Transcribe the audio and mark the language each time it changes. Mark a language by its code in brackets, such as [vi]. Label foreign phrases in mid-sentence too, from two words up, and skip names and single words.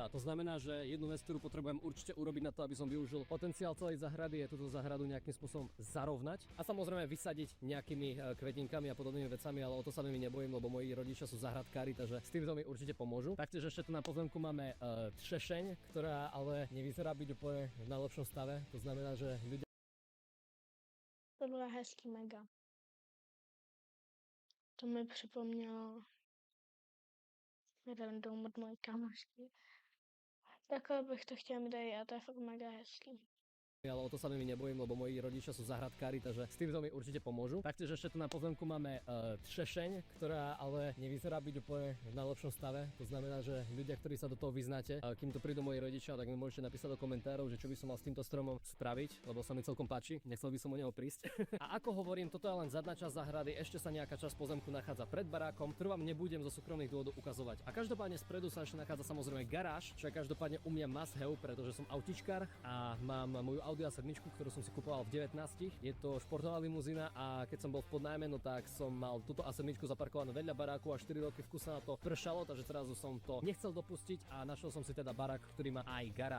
[sk] To znamená, že jednu vec, ktorú potrebujem určite urobiť na to, aby som využil potenciál celej záhrady, je túto záhradu nejakým spôsobom zarovnať a samozrejme vysadiť nejakými kvetinkami a podobnými vecami, ale o to sa mi nebojím, lebo moji rodičia sú záhradkári, takže s týmto mi určite pomôžu. Taktiež ešte tu na pozemku máme třešeň, ktorá ale nevyzerá byť úplne v najlepšom stave. To znamená, že ľudia [cs] To bylo hezký mega. To mi připomnělo jeden dům od mojí kamošky. Takhle bych to chtěla mít aj já, to je fakt mega hezký. [sk] ale o to sa mi nebojím, lebo moji rodičia sú záhradkári, takže s týmto mi určite pomôžu. Taktiež ešte tu na pozemku máme třešeň, ktorá ale nevyzerá byť úplne v najlepšom stave. To znamená, že ľudia, ktorí sa do toho vyznáte, kým tu prídu moji rodičia, tak mi môžete napísať do komentárov, že čo by som mal s týmto stromom spraviť, lebo sa mi celkom páči, nechcel by som o neho prísť. A ako hovorím, toto je len zadná časť záhrady, ešte sa nejaká časť pozemku nachádza pred barákom, ktorú vám nebudem zo súkromných dôvodov ukazovať. A každopádne spredu sa ešte nachádza samozrejme garáž, čo je každopádne u mňa [en] must have, [sk] pretože som autičkár a mám moju Audi A7, ktorú som si kupoval v 19. Je to športová limuzína a keď som bol v podnájme, no tak som mal túto A7 zaparkovanú vedľa baráku a 4 roky v kuse na to pršalo, takže teraz som to nechcel dopustiť a našiel som si teda barák, ktorý má aj garáž.